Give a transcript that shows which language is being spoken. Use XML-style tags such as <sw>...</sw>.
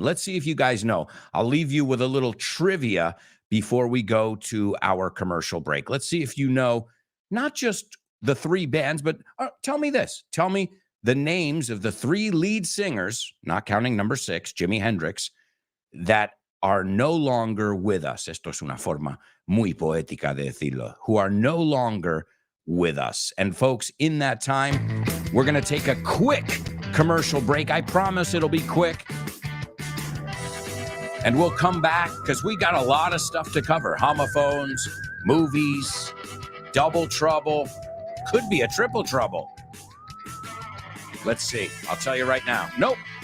<en>Let's see if you guys know. I'll leave you with a little trivia before we go to our commercial break. Let's see if you know not just the three bands, but tell me this. Tell me the names of the three lead singers, not counting number 6, Jimi Hendrix, that are no longer with us.</en> <es>Esto es una forma muy poética de decirlo.</es> <en>Who are no longer with us. And folks, in that time, we're going to take a quick commercial break. I promise it'll be quick. And we'll come back because we got a lot of stuff to cover. Homophones, movies, double trouble, could be a triple trouble. Let's see. I'll tell you right now. Nope.</en>